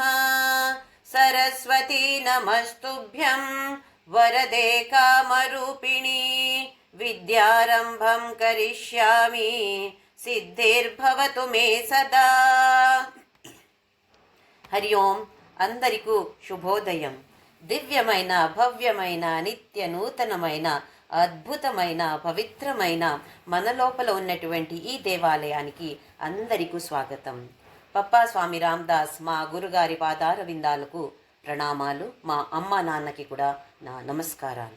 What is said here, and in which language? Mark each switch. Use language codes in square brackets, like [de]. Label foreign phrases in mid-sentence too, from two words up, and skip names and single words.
[sa] सरस्वती नमस्तुभ्यं वरदे कामरूपिणी विद्यारंभं करिष्यामि सिद्धिर्भवतु मे सदा। [te] హరి ఓం అందరికీ శుభోదయం। దివ్యమైన భవ్యమైన నిత్య నూతనమైన అద్భుతమైన పవిత్రమైన మన లోపల ఉన్నటువంటి ఈ దేవాలయానికి అందరికీ స్వాగతం. పప్పా స్వామి రామదాస్ మా గురుగారి పాదార విందాలకు ప్రణామాలు. మా అమ్మ నాన్నకి కూడా నా నమస్కారాలు.